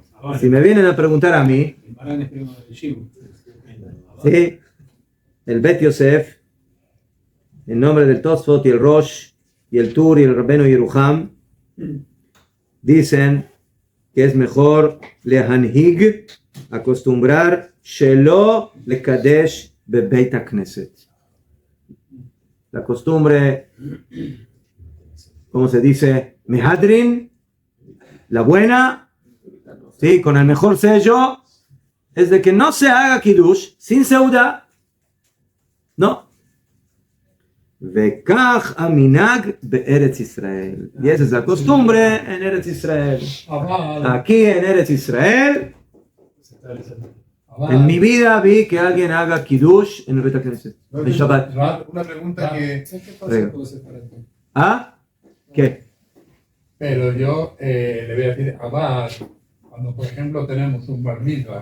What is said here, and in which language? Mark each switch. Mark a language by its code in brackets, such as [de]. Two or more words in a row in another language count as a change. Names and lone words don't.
[es] Si me vienen a preguntar a mí, ¿sí? El Bet Yosef, en nombre del Tosfot y el Rosh y el Tur y el Rabbeinu Yeruham, dicen que es mejor lehanhig, acostumbrar, [he] שלא לקדש בבית הכנסת. [es] La costumbre, ¿cómo se dice? Mehadrin La buena, sí, con el mejor sello, es de que no se haga kiddush sin seudá. No. [he] וכך המנהג בארץ ישראל. [es] Y esa es la costumbre en Eretz Israel. Aquí en Eretz Israel, en mi vida vi que alguien haga kiddush en el [he] בית הכנסת, [es] en Shabbat. Una pregunta que... ¿Ah? ¿Qué? Pero yo le voy a decir, Abad, cuando por ejemplo tenemos un [he] בר מצווה,